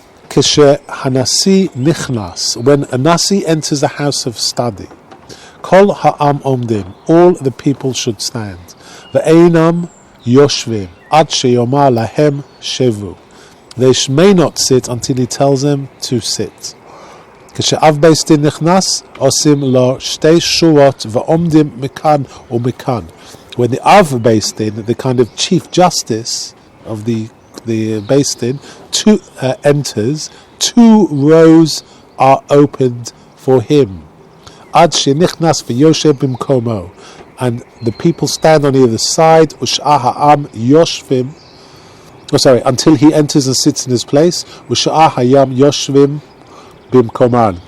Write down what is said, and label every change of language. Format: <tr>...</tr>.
<he>Keshe hanasi nichnas,</he> <en>when a nasi enters a house of study,</en> <he>kol ha'am omdim,</he> <en>all the people should stand.</en> <he>Ve'einam yoshvim ad sheyomar lahem shevu,</he> <en>they may not sit until he tells them to sit.</en> <he>כשאב בית דין נכנס, עושים לו שתי שורות ועומדים מכאן ומכאן.</he> <en>When the Av Beis Din, the kind of chief justice of the Beis Din, enters, 2 rows are opened for him.</en> <he>עד שנכנס ויושב במקומו.</he> <en>And the people stand on either side,</en> <he>ושאר העם יושבים,</he> <en>until he enters and sits in his place,</en> <he>ושאר העם יושבים bimkoman.</he>